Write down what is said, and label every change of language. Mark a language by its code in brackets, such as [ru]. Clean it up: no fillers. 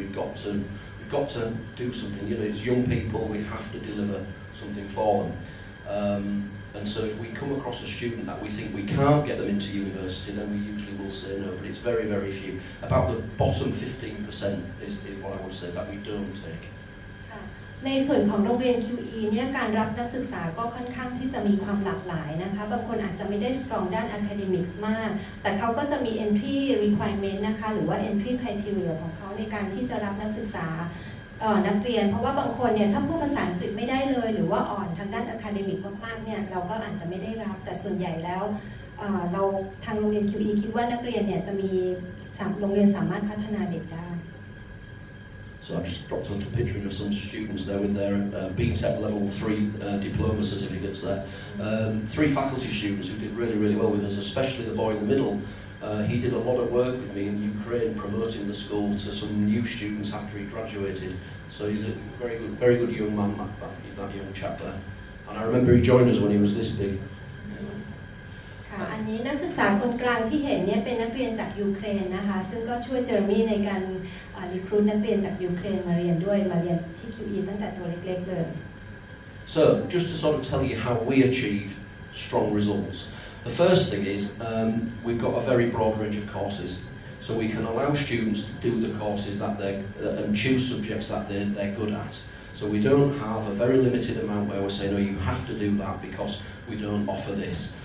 [en] We've got to do something. You know, as young people, we have to deliver something for them. And so if we come across a student that we think we can't get them into university, then we usually will say no, but it's very, very few. About the bottom 15% is what I would say that we don't take. [th] ในส่วนของโรงเรียน QE เนี่ยการรับนักศึกษาก็ค่อนข้างที่จะมีความหลากหลายนะคะบางคนอาจจะไม่ได้ strong ด้าน academics มากแต่เขาก็จะมี entry requirement นะคะหรือว่า entry criteria ของเขาในการที่จะรับนักศึกษานักเรียนเพราะว่าบางคนเนี่ยถ้าพูดภาษาอังกฤษไม่ได้เลยหรือว่าอ่อนทางด้าน academic มากๆเนี่ยเราก็อาจจะไม่ได้รับแต่ส่วนใหญ่แล้วเราทางโรงเรียน QE คิดว่านักเรียนเนี่ยจะมีโรงเรียนสามารถพัฒนาเด็กได้ [en] So I just dropped a little picture of some students there with their BTEC level 3 diploma certificates there. 3 faculty students who did really, really well with us, especially the boy in the middle He did a lot of work with me in Ukraine promoting the school to some new students after he graduated. So he's a very good young man, that young chap there. And I remember he joined us when he was this big. [th] ค่ะอันนี้นักศึกษาคนกลางที่เห็นเนี่ยเป็นนักเรียนจากยูเครนนะคะซึ่งก็ช่วยเจอร์มี่ในการรีครูทนักเรียนจากยูเครนมาเรียนด้วยมาเรียนที่ QE ตั้งแต่ตัวเล็กๆเลย [en] So just to sort of tell you how we achieve strong results. The first thing is we've got a very broad range of courses. So we can allow students to do the courses that and choose subjects that they're good at. So we don't have a very limited amount where we're saying, no, you have to do that because we don't offer this.